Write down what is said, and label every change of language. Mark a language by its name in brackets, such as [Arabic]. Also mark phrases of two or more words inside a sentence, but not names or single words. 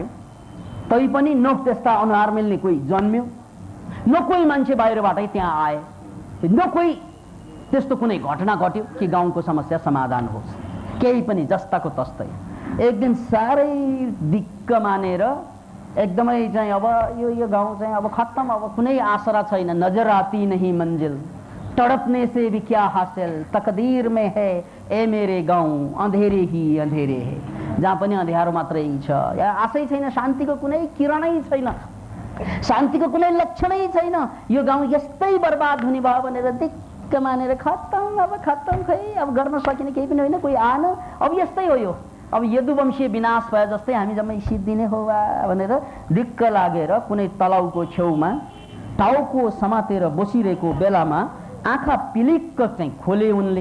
[Nepali] तैपनि न त्यस्ता अनुहार मिल्ने कोही जन्म्यो, न कोही मान्छे बाहिरबाटै त्यहाँ आए, न कोही त्यस्तो कुनै घटना घट्यो कि गाउँको समस्या समाधान होस्, केही पनि जस्ताको तस्तै। एक दिन साह्रै दिक्क मानेर एकदमै चाहिँ अब यो गाउँ चाहिँ अब खत्तम, अब कुनै आसरा छैन। [Hindi] नजर आती नहीं मंजिल, तड़पने से भी क्या हासिल, तकदीर में है ए मेरे गाउँ, अंधेरे ही अंधेरे है। [Nepali] जहाँ पनि अँध्यारो मात्रै छ, या आशै छैन, शान्तिको कुनै किरणै छैन, शान्तिको कुनै लक्षणै छैन। यो गाउँ यस्तै बर्बाद हुने भयो भनेर दिक्क मानेर खत्तम, अब खत्तम, खै अब गर्न सकिने केही पनि होइन, कोही आएन, अब यस्तै हो यो, अब यदुवंशीय विनाश भए जस्तै हामी जम्मै सिद्धिने हो भनेर दिक्क लागेर कुनै तलाउको छेउमा टाउको समातेर बसिरहेको बेलामा आँखा पिलिक्क चाहिँ खोले उनले।